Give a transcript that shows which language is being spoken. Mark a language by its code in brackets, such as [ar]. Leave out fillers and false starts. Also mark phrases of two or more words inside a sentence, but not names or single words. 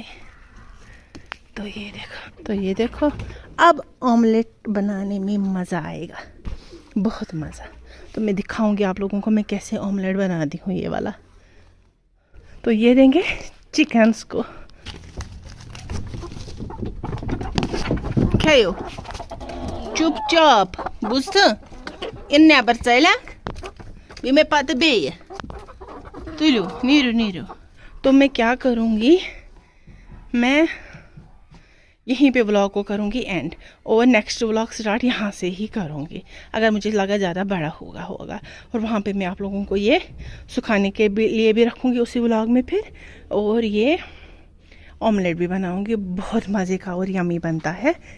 [hi] तो ये देखो अब ऑमलेट बनाने में मज़ा आएगा, बहुत मज़ा। तो मैं दिखाऊंगी आप लोगों को मैं कैसे ऑमलेट बनाती हूँ ये वाला। तो ये देंगे चिकन्स को। [ks] खेयो चुपचाप बुझ इन नबर चलक बे मैं पत बे तुलू नीरू। [hi] तो मैं क्या करूँगी, मैं यहीं पे व्लॉग को करूँगी एंड, और नेक्स्ट व्लॉग स्टार्ट यहाँ से ही करूँगी अगर मुझे लगा ज़्यादा बड़ा होगा। और वहाँ पे मैं आप लोगों को ये सुखाने के लिए भी रखूँगी उसी व्लॉग में फिर, और ये ऑमलेट भी बनाऊँगी, बहुत मज़े का और यम्मी बनता है।